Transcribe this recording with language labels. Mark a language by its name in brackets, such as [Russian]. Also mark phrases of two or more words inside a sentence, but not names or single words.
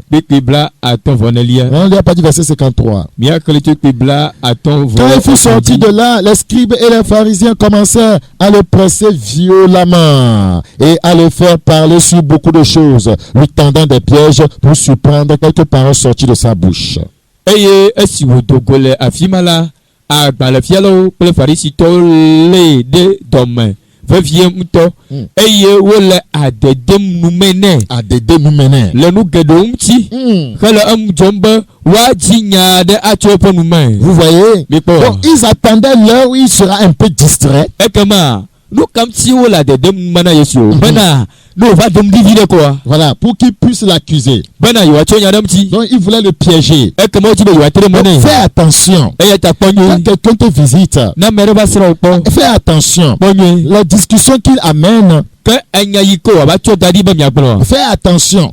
[French] On n'a pas dit verset 53. Quand il fut sorti de là, les scribes et les pharisiens commencèrent à le presser violemment et à le faire parler sur beaucoup de choses, lui tendant des pièges pour surprendre quelques paroles sorties de sa bouche. [Ewe] Agbalefialo kple farisitɔwo lé ɖe dɔme vevie ŋutɔ eye wole adedem nume nɛ le nu geɖewo ŋuti hele enu dzɔm be woadzi nya aɖe atso eƒe nume. [French] Vous voyez? Donc ils attendaient l'heure où il sera un peu distrait. [Ewe] Ekema nu kam si wole adedem nume na Yesu bena ne va dom di vide quoi. [French] Voilà, pour qu'il puisse l'accuser. Donc il voulait le piéger. Donc, fais attention. Quand quelqu'un te visite, fais attention. La discussion qu'il amène, fais attention.